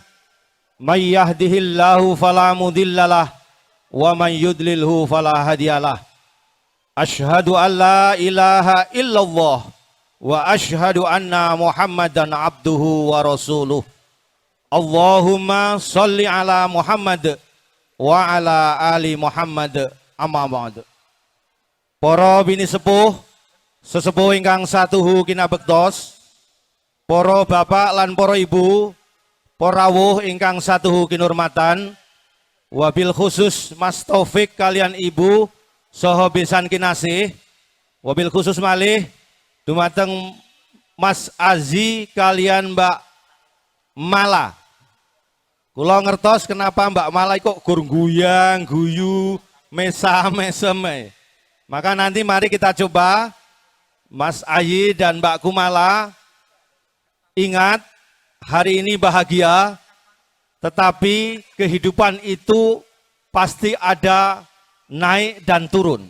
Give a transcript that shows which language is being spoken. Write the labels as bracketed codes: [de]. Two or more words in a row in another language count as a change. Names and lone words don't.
[ar] من يهده الله فلا مضل له ومن يضلل فلا هادي له. أشهد أن لا إله إلا الله وأشهد أن محمدا عبده ورسوله. اللهم صل على محمد وعلى آل محمد، أما بعد. [jv] Para bini sepuh, sesepuh ingkang satuhu kinabektos, para bapak lan para ibu, para rawuh ingkang satuhu kinurmatan, [ar] وبالخصوص [jv] Mas Taufik kalian ibu saha besan kinasih, [ar] وبالخصوص [jv] malih dumateng Mas Azi kalian Mbak Mala. Kula ngertos kenapa Mbak Mala kok gur guyang guyu mesem. [id] Maka nanti mari kita coba Mas Ayi dan Mbak Kumala, ingat hari ini bahagia, tetapi kehidupan itu pasti ada naik dan turun.